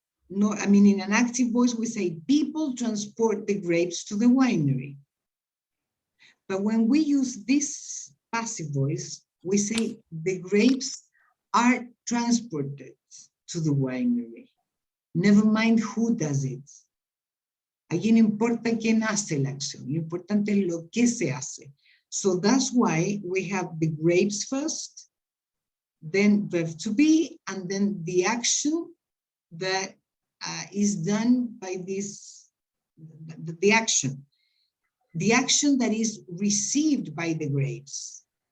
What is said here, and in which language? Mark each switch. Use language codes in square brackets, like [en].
[en] No, I mean, in an active voice, we say people transport the grapes to the winery. But when we use this passive voice, we say the grapes are transported to the winery. Never mind who does it. [es] Aquí no importa quién hace la acción, lo importante es lo que se hace. [en] So that's why we have the grapes first, then verb to be, and then the action that is done by this, the action that is received by the grapes.